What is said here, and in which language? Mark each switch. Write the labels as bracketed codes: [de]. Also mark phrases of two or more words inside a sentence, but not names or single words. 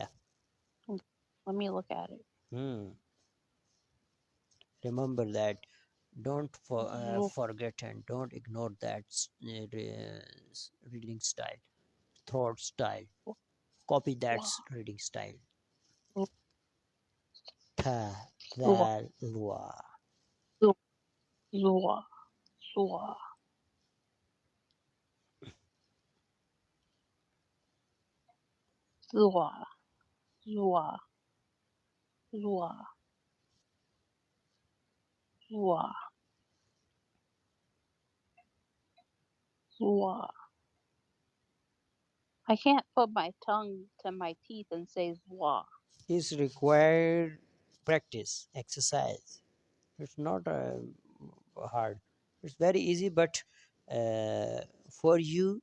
[en] Let me look at it. Remember that. Don't [ar] Zwa. [en] forget and don't ignore that reading style, throat style. Copy that [ar] Zwa. [en] reading style. [ar] Tha, Zwa. thal, lwa. Zwa. Zwa. Zwa. Zwa. Zwa. Zwa. Zwa. [en] I can't put my tongue to my teeth and say zwa. Is required practice, exercise. It's not hard. It's very easy, but for you,